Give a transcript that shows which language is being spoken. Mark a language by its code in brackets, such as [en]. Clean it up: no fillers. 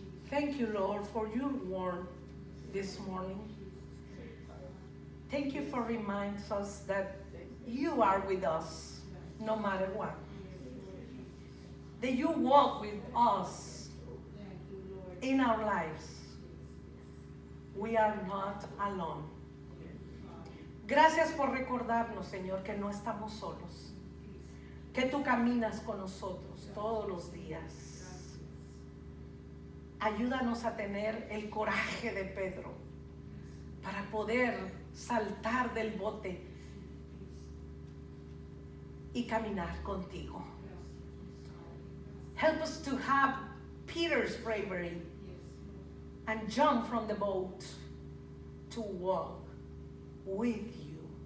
[en] Thank you, Lord, for your word this morning. Thank you for reminding us that you are with us no matter what. That you walk with us in our lives. We are not alone. [es] Gracias por recordarnos, Señor, que no estamos solos. Que tú caminas con nosotros todos los días. Ayúdanos a tener el coraje de Pedro para poder saltar del bote y caminar contigo. [en] Help us to have Peter's bravery and jump from the boat to walk with you.